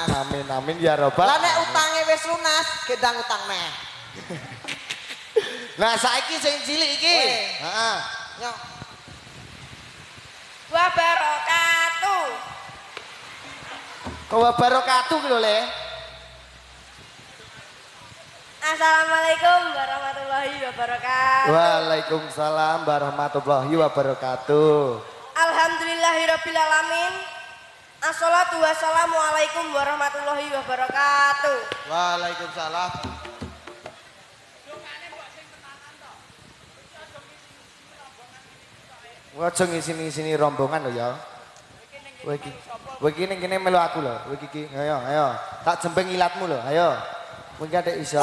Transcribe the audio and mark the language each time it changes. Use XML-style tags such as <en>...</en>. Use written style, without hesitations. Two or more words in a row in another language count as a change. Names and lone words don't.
<ar>آمين يا رب.</ar> <jv>Lah nek utange wis lunas, gendang utang neh. Nah, saiki sing cilik iki. Heeh. Yo.</jv> <ar>Wabarakatuh.</ar> <jv>Wabarakatuh ki lho, Le.</jv> <ar>السلام عليكم ورحمة الله وبركاته. وعليكم السلام ورحمة الله وبركاته. الحمد لله رب العالمين. الصلاة والسلام عليكم ورحمة الله وبركاته. Waalaikumsalam.</ar> <jv>Aja ngisi-ngisi rombongan lho ya. Kowe iki ning kene melu aku lho. Kowe iki ayo. Tak jembeng ilatmu lho, ayo. Kowe iki ndek iso.</jv>